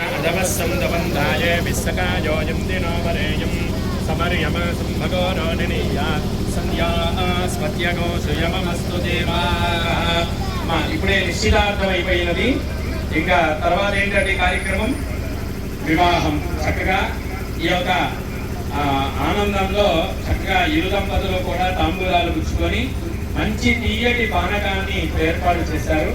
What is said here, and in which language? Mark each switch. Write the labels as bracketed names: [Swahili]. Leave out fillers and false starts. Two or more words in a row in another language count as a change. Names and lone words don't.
[Sanskrit] अदवस्सन्दवन्दाय विस्सकायोऽयं दिनो वरेयं समर्यमसं भगो नो निनीया संध्यास्मत्यगोसुयमस्तु देवा. [Telugu] ఇప్పుడే నిశ్చితార్థం అయిపోయినది. ఇంకా తర్వాత ఏంటంటే కార్యక్రమం వివాహం. చక్కగా ఈ యొక్క ఆనందంలో చక్కగా ఇరు దంపతులు కూడా తాంబూలాలు పుచ్చుకొని మంచి తీయటి పానకాన్ని ఏర్పాటు చేశారు.